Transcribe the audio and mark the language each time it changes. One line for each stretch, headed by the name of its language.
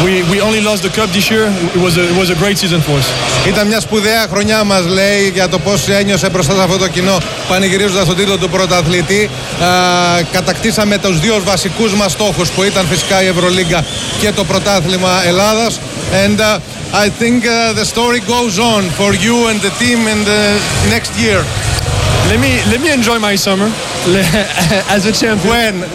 English: We only lost the cup this year. It was a great season for us.
Greek: Ήταν μια σπουδαία χρονιά, μας λέει, για το πώς ένιωσε μπροστά σε αυτό το κοινό πανηγυρίζοντας τον τίτλο του πρωταθλητή. Κατακτήσαμε τους δύο βασικούς μας στόχους που ήταν φυσικά η Ευρωλίγκα και το πρωτάθλημα Ελλάδας.
English: And I think the story goes on for you and the team in the next year. Let me enjoy my summer as a champion.